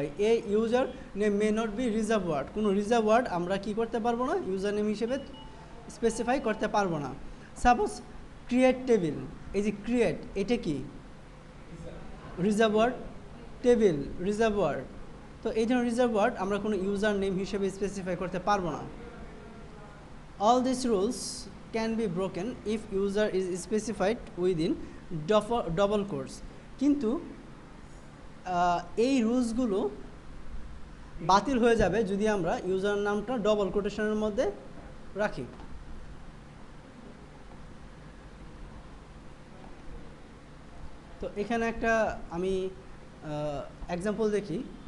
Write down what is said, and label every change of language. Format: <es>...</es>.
<bn>এই user name may not be reserve word. কোনো reserve word আমরা কি করতে পারবো না, ইউজার নেম হিসেবে স্পেসিফাই করতে পারবো না। সাপোজ ক্রিয়েট টেবিল, এই যে ক্রিয়েট, এটা কি reserve word? Table reserve word. তো এই ধরনের রিজার্ভ ওয়ার্ড আমরা কোনো ইউজার নেম হিসেবে স্পেসিফাই করতে পারবো না।</bn> <en>All this rules can be broken if user is specified within double quotes.</en> <bn>কিন্তু এই রুলসগুলো বাতিল হয়ে যাবে যদি আমরা ইউজার নামটা ডবল কোটেশনের মধ্যে রাখি। তো এখানে একটা আমি এক্সাম্পল দেখি।</bn>